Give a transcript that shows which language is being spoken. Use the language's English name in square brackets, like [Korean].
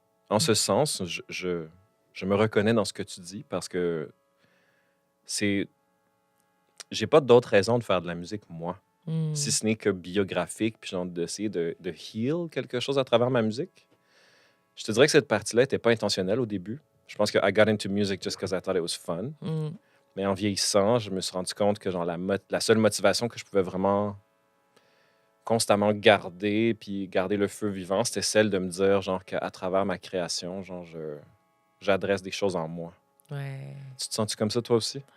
[French] En ce sens, je me reconnais dans ce que tu dis parce que c'est j'ai pas d'autre raison de faire de la musique, moi, si ce n'est que biographique, puis genre d'essayer de heal quelque chose à travers ma musique. Je te dirais que cette partie-là n'était pas intentionnelle au début. Je pense que [English] I got into music just because I thought it was fun. Mm. [French] Mais en vieillissant, je me suis rendu compte que genre la seule motivation que je pouvais vraiment constamment garder, puis garder le feu vivant, c'était celle de me dire genre qu'à travers ma création, genre j'adresse des choses en moi. Ouais, Tu te sens-tu comme ça toi aussi?